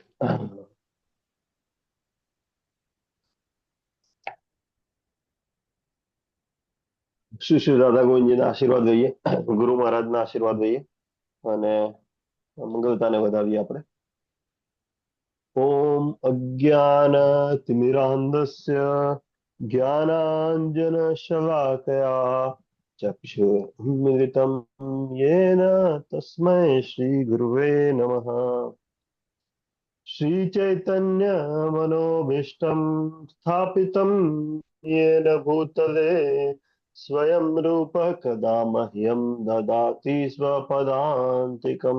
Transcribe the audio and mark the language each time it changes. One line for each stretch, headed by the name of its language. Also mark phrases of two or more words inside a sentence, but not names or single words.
Gujarati: શ્રી શ્રી રાધા ગોવિંદજીના આશીર્વાદ લઈએ, ગુરુ મહારાજના આશીર્વાદ લઈએ અને મંગલતાને વધાવીએ આપણે।
Sanskrit: ओम अज्ञानतिमिरान्धस्य ज्ञानांजनशलाकया चक्षुर्मिलितं येन तस्मै श्रीगुरुवे नमः। श्रीचैतन्यमनोभीष्टं स्थापितं येन भूतले स्वयं रूपः कदा मह्यं ददाति स्वपदान्तिकम्।